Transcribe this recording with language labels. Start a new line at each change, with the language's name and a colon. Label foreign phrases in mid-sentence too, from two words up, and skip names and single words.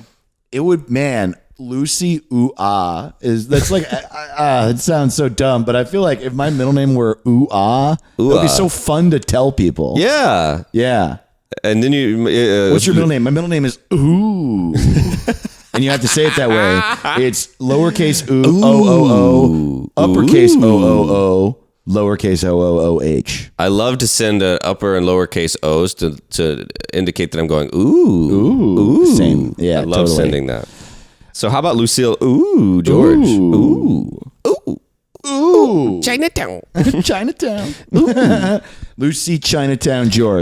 English: It would, man, Lucy Ooh-ah that's like, it sounds so dumb, but I feel like if my middle name were Ooh-ah, it would be so fun to tell people. Yeah. Yeah. And then you... What's your middle name? My middle name is Ooh. And you have to say it that way. It's lowercase ooh, O-O-O, uppercase O-O-O, lowercase O-O-O-H. I love to send upper and lowercase O's to indicate that I'm going, ooh. Same. Yeah, I love totally. sending that. So how about Lucille? Ooh, George. Ooh. Ooh. Chinatown. Chinatown. Lucy Chinatown George.